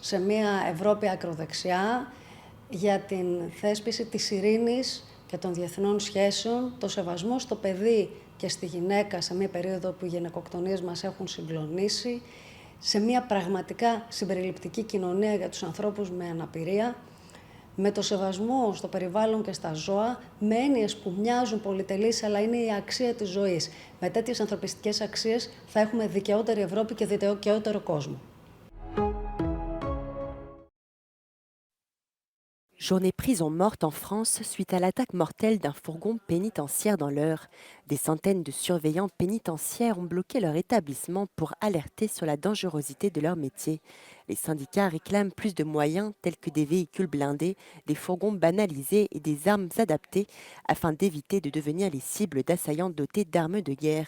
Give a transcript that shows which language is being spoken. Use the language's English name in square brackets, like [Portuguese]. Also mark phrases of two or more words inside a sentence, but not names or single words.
[Greek] σε μια Ευρώπη ακροδεξιά, για την θέσπιση της ειρήνης και των διεθνών σχέσεων, το σεβασμό στο παιδί και στη γυναίκα σε μια περίοδο που οι γυναικοκτονίες μας έχουν συγκλονίσει, σε μια πραγματικά συμπεριληπτική κοινωνία για τους ανθρώπους με αναπηρία, με το σεβασμό στο περιβάλλον και στα ζώα, με έννοιες που μοιάζουν πολυτελείς, αλλά είναι η αξία της ζωής. Με τέτοιες ανθρωπιστικές αξίες θα έχουμε δικαιότερη Ευρώπη και δικαιότερο κόσμο. [French] Journée prison morte en France suite à l'attaque mortelle d'un fourgon pénitentiaire dans l'Eure. Des centaines de surveillants pénitentiaires ont bloqué leur établissement pour alerter sur la dangerosité de leur métier. Les syndicats réclament plus de moyens tels que des véhicules blindés, des fourgons banalisés et des armes adaptées afin d'éviter de devenir les cibles d'assaillants dotés d'armes de guerre.